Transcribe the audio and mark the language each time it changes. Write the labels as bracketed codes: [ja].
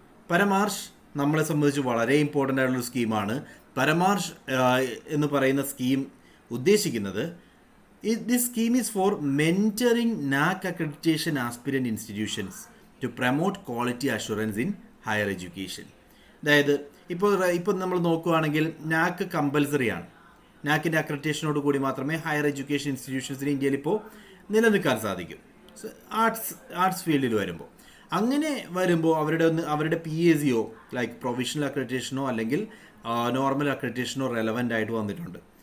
[ml] പരമാർഷ് നമ്മളെ സംബന്ധിച്ച് വളരെ ഇമ്പോർട്ടൻ്റ് ആയിട്ടുള്ളൊരു സ്കീമാണ്. പരമാർഷ് എന്ന് പറയുന്ന സ്കീം ഉദ്ദേശിക്കുന്നത്, [en] this scheme is for mentoring NAAC accreditation aspirant institutions to promote quality assurance in higher education. [ml] അതായത് ഇപ്പോൾ നമ്മൾ നോക്കുകയാണെങ്കിൽ നാക്ക് കമ്പൽസറിയാണ്. നാക്കിൻ്റെ അക്രഡിറ്റേഷനോട് കൂടി മാത്രമേ ഹയർ എഡ്യൂക്കേഷൻ ഇൻസ്റ്റിറ്റ്യൂഷൻസിന് ഇന്ത്യയിൽ ഇപ്പോൾ നിലനിൽക്കാൻ സാധിക്കും, ആർട്സ് ഫീൽഡിൽ വരുമ്പോൾ. അങ്ങനെ വരുമ്പോൾ അവരുടെ PACO ലൈക്ക് പ്രൊവിഷണൽ അക്രഡിറ്റേഷനോ അല്ലെങ്കിൽ നോർമൽ അക്രഡിറ്റേഷനോ റെലവൻ്റ് ആയിട്ട് വന്നിട്ടുണ്ട്.